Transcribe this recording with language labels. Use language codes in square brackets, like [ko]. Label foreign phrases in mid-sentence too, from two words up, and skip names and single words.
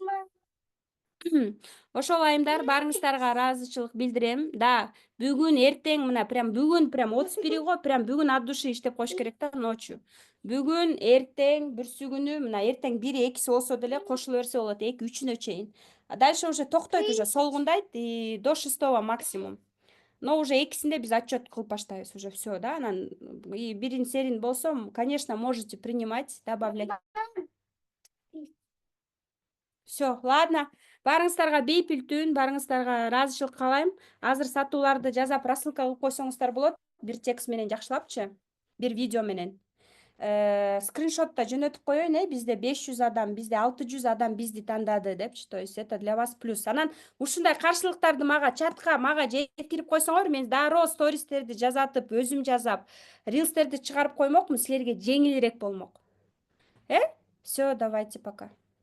[ky] Ошол айымдар, барыңыздарга ыраазычылык билдирем. Да, бүгүн эртең мына бүгүн 31 го, бүгүн [ru] от души [ky] иштеп коюш керек да ночью. Бүгүн эртең бүрсү күнү мына эртең 1-2 болсо деле кошуло берсе болот, 2-3 чейин. [ru] Дальше уже токтойт, уже солгундайт и до 6 максимум. Но уже [ky] экисинде биз отчет кылып баштайбыз, [ru] уже все, да. [ky] Анан бирин серин болсо, [ru] конечно, можете принимать, добавлять. Все, ладно. [ky] Барыңыздарга бейпил түн, барыңыздарга ыраазычылык каалайм. Азыр сатууларды жазап рассылка кылып койсоңуздар болот. Бир текст менен жакшылапчы, бир видео менен. Скриншотто жөнөтүп коеюн, бизде 500 адам, бизде 600 адам бизди тандады депчи. [ru] То есть это для вас плюс. [ky] Анан ушундай каршылыктарды мага чатка жеткирип койсоңор, мен дароо стористерди жазатып, өзүм жазап, рилстерди чыгарып коймокмун, силерге жеңилирээк болмок. [ru] Все, давайте пока.